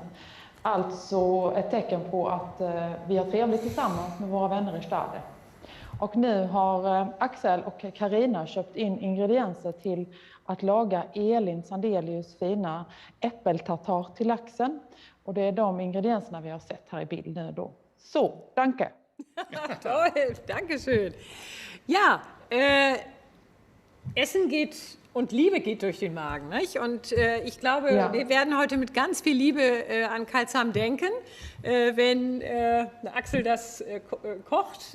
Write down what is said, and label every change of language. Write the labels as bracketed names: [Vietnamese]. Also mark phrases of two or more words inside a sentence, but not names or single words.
[Swedish] Alltså ett tecken på att vi har trevligt tillsammans med våra vänner i Stade. Och nu har Axel och Karina köpt in ingredienser till att laga Elin Sandelius fina äppeltartar till laxen. Och det är de ingredienserna vi har sett här i bild nu då. Så, [German] danke. Toll, danke schön. Ja, Essen geht und Liebe geht durch den Magen. Nicht? Und ich glaube, wir werden heute mit ganz viel Liebe an Karlshamn denken, wenn Axel das kocht.